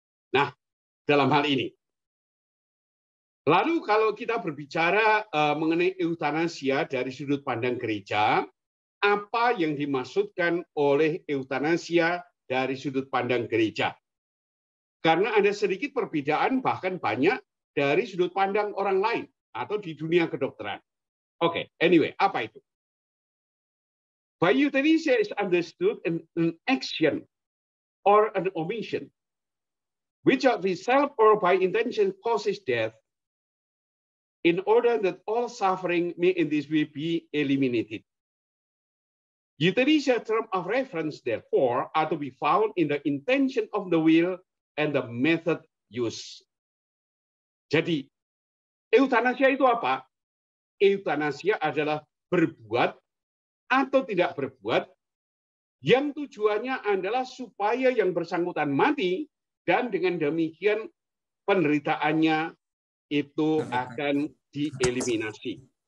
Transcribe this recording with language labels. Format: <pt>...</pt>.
<id>Nah, dalam hal ini. Lalu kalau kita berbicara mengenai eutanasia dari sudut pandang gereja, apa yang dimaksudkan oleh eutanasia dari sudut pandang gereja? Karena ada sedikit perbedaan, bahkan banyak dari sudut pandang orang lain atau di dunia kedokteran. Oke, anyway, apa itu?</id> <en>By euthanasia is understood an action or an omission, which of itself or by intention causes death, in order that all suffering may in this way be eliminated. Euthanasia term of reference, therefore, are to be found in the intention of the will and the method used.</en> <id>Jadi, eutanasia itu apa? Eutanasia adalah berbuat atau tidak berbuat yang tujuannya adalah supaya yang bersangkutan mati dan dengan demikian penderitaannya itu akan dieliminasi.</id>